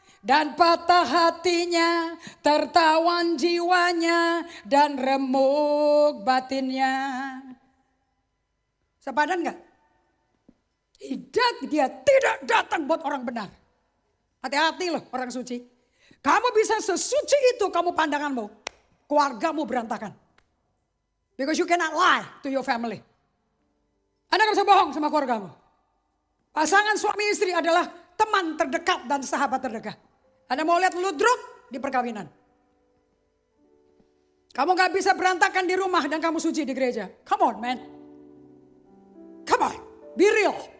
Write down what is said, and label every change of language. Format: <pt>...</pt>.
<id>Dan patah hatinya, tertawan jiwanya, dan remuk batinnya. Sepadan gak? Tidak, dia tidak datang buat orang benar. Hati-hati loh orang suci. Kamu bisa sesuci itu kamu pandanganmu. Keluargamu berantakan.</id> <en>Because you cannot lie to your family.</en> <id>Anda gak bisa bohong sama keluargamu. Pasangan suami istri adalah teman terdekat dan sahabat terdekat. Anda mau lihat ludruk di perkawinan. Kamu gak bisa berantakan di rumah dan kamu suci di gereja.</id> <en>Come on man. Come on. Be real.</en>